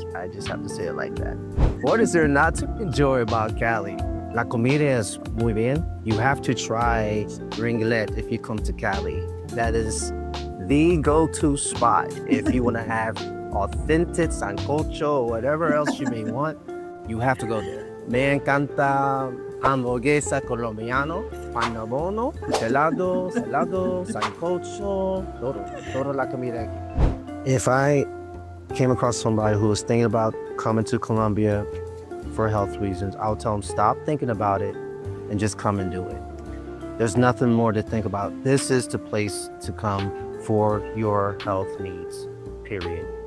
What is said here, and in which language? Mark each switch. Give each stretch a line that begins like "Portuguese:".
English: I just have to say it like that. What is there not to enjoy about Cali?
Spanish: La comida es muy bien.
English: You have to try ringlet if you come to Cali. That is the go-to spot if you want to have authentic sancocho or whatever else you may want. You have to go there.
Spanish: Me encanta hamburguesa colombiano, panabono, helado, sancocho, todo la comida aquí.
English: If I came across somebody who was thinking about coming to Colombia for health reasons, I would tell them stop thinking about it and just come and do it. There's nothing more to think about. This is the place to come for your health needs, period.